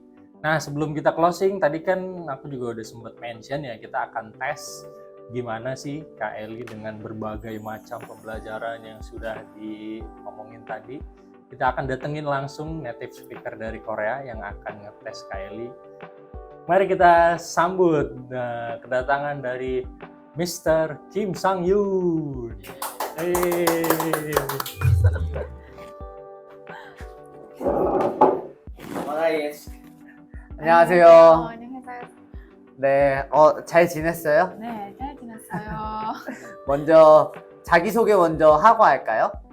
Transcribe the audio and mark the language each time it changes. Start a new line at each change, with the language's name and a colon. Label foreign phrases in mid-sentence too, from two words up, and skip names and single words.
Indonesian: Nah, sebelum kita closing, tadi kan aku juga udah sempat mention ya, kita akan tes gimana sih Kak Eli dengan berbagai macam pembelajaran yang sudah diomongin tadi. Kita akan datengin langsung
English: native speaker
Indonesian: dari Korea yang akan ngetes Kak Eli. Mari kita sambut kedatangan dari Mr. Kim Sang-yoon.
Korean: 안녕하세요. 안녕하세요. 네, 잘 지냈어요? 네, 잘 지냈어요. 먼저 자기소개 먼저 하고 할까요?